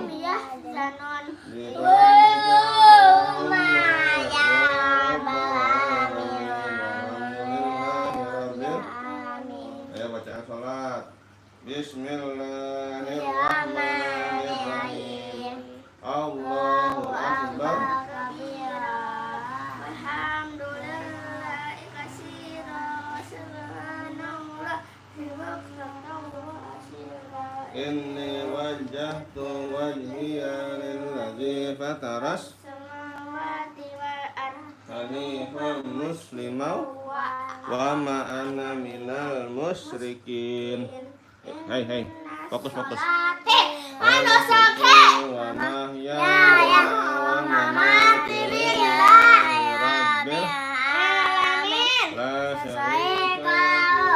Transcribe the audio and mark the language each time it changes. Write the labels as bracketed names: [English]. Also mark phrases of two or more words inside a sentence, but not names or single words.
[Arabic] yahzanun. [Indonesian] Ayo bacaan salat. [Arabic] Bismillahirrahmanirrahim. الله أكبر. الحمد لله كثيرا. Subhanallah. إني وجهت وجهي للذي فطر السماوات والأرض حنيفا مسلما وما أنا من المشركين. [Indonesian] Hai, fokus. [Arabic] ومحياي ومماتي لله رب alamin. la Sayyika syarika